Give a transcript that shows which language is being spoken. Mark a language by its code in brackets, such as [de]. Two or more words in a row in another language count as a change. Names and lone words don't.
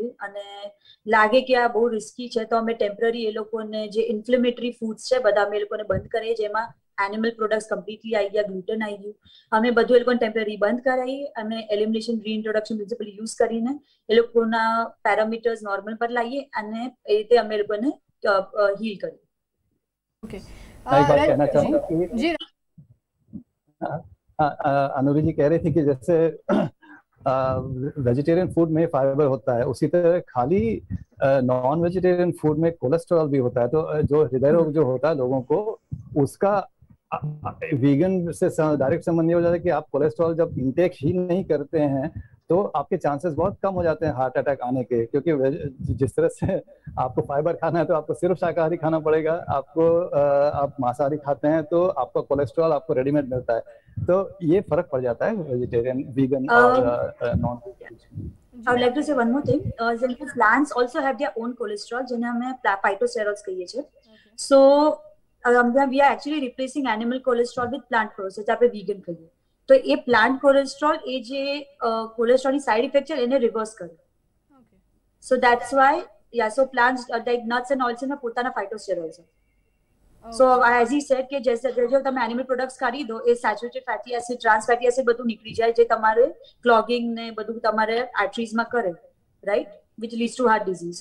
[gu] અને લાગે કે આ બહુ રિસ્કી છે તો અમે ટેમ્પરરી એ લોકોને જે [en] inflammatory foods [gu] છે બધા અમે એ લોકોને બંધ કરીએ, જેમાં [en] animal products completely [gu] આવી ગયા, ગ્લુટન આવી ગયું, અમે બધું એ લોકોને ટેમ્પરરી બંધ કરાવીએ અને [en] elimination reintroduction principle use [gu] કરીને એ લોકોના પેરામીટર્સ નોર્મલ પર લાવીએ અને એ રીતે અમે એ લોકોને હીલ કરીએ. [en] ઓકે. [hi] मैं एक बात कहना चाहूँ कि [gu] જી [hi] अनुरी जी कह रही थी कि जैसे [en] vegetarian food [hi] में फाइबर होता है, उसी तरह खाली [en] non vegetarian food [hi] में कोलेस्ट्रॉल भी होता है. तो जो हृदय रोग जो होता है लोगों को, उसका वीगन से डायरेक्ट संबंध नहीं हो जाता है कि आप कोलेस्ट्रॉल जब इंटेक ही नहीं करते हैं तो आपके चांसेस बहुत कम हो जाते हैं [en] heart attack [hi] आने के. क्योंकि जिस तरह से आपको फाइबर खाना है तो आपको सिर्फ शाकाहारी खाना पड़ेगा, आपको आप मांसाहारी खाते हैं तो आपका कोलेस्ट्रॉल आपको रेडीमेड मिलता है. तो ये फर्क पड़ जाता है [en] vegetarian, vegan [hi] और [en] non vegetarian. I would like to say one more thing. Plants also have their own cholesterol, [gu] જેને અમે phytosterols કહીએ છીએ. [en] So we are actually replacing animal cholesterol with plant cholesterol, [gu] જે આપણે vegan કહીએ. તો એ [en] plant cholesterol [gu] એ જે કોલેસ્ટ્રોલની [en] side effect [gu] છે એને રિવર્સ કરે. [en] so that's why so plants like nuts and oils [gu] માં પોતાના [en] ફાઇટોસ્ટેરોલ્સ છે. so as he said [gu] કે જો તમે [en] animal products [gu] ખારી દો એ [en] saturated fatty acid, trans fatty acid [gu] બધું નીકળી જાય, જે તમારે ક્લોગિંગ ને બધું તમારે આર્ટરીઝમાં કરે, [en] right, which leads to heart disease.